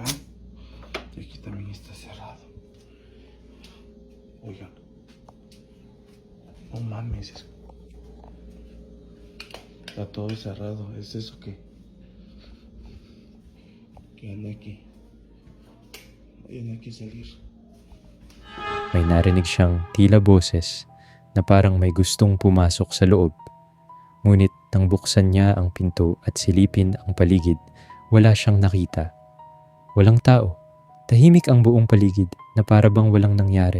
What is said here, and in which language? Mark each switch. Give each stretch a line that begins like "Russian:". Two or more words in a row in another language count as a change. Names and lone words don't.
Spanish: Y aquí también está cerrado. Oigan. No mames. Está todo cerrado. ¿Es eso qué? ¿Qué anda aquí? No hay que salir.
Filipino: May narinig siyang tila boses na parang may gustong pumasok sa loob. Ngunit nang buksan niya ang pinto at silipin ang paligid, wala siyang nakita. Walang tao. Tahimik ang buong paligid na para bang walang nangyari.